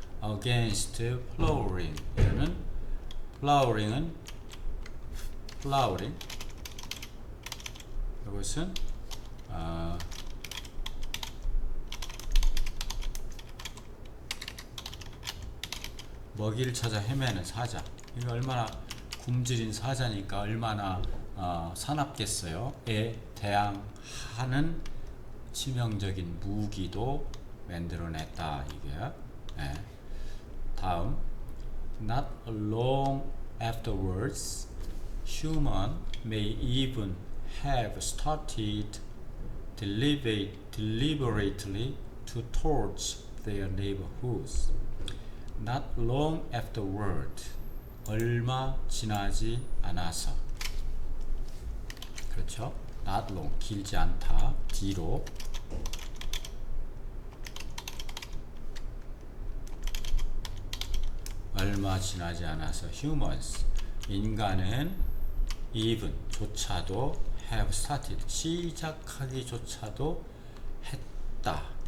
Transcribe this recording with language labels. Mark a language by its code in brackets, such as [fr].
[en] against flowering [ko] 이거는 flowering 이것은 먹이를 찾아 헤매는 사자. 이거 얼마나 굶주린 사자니까 얼마나 사납겠어요.에 대항하는 치명적인 무기도 만들어냈다 이게. 네. [en] 다음 not long afterwards human may even have started deliberately to torch their neighborhoods. Not long afterward [ko] 얼마 지나지 않아서 그렇죠? [en] not long [ko] 길지 않다 뒤로 얼마 지나지 않아서 humans 인간은 even 조차도 [en] have started [ko] 시작하기조차도 했다.